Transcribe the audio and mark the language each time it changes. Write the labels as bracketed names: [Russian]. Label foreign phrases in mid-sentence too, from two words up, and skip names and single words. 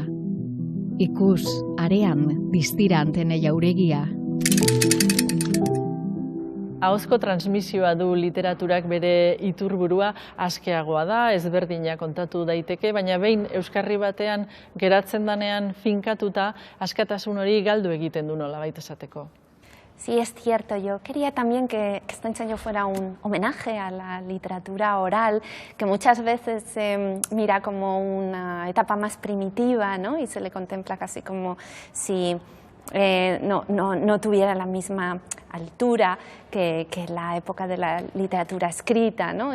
[Basque] Ikus, arean, distira antene jauregia. Ahozko transmisioa du literaturak bere iturburua, askeagoa da, ezberdina kontatu daiteke, baina behin euskarri batean geratzen danean finkatuta, askatasun hori galdu egiten du nolabait esateko. [Spanish] Sí, es cierto. Yo quería también que este ensayo fuera un homenaje a la literatura oral, que muchas veces se mira como una etapa más primitiva, ¿no? Y se le contempla casi como si no tuviera la misma altura que la época de la literatura escrita, ¿no?